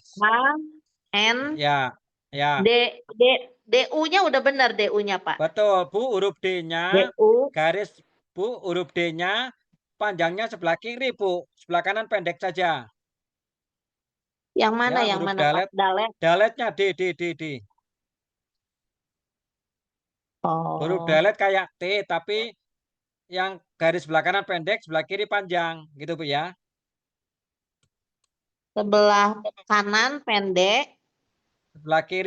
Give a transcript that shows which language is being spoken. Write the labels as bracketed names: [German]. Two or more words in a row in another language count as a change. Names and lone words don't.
[Indonesian] A, N, Ya, ya. D, D, DU-nya udah benar DU-nya, Pak. Betul, Bu. Huruf D-nya, DU, garis Bu, huruf D-nya panjangnya sebelah kiri, Bu. Sebelah kanan pendek saja. yang mana, Ya, yang huruf mana, Pak? dalet. Dalet. Daletnya D, D, D, D. Huruf Oh, dalet kayak T, tapi yang garis sebelah kanan pendek, sebelah kiri panjang. Gitu, Bu ya. sebelah kanan pendek, Sebelah kiri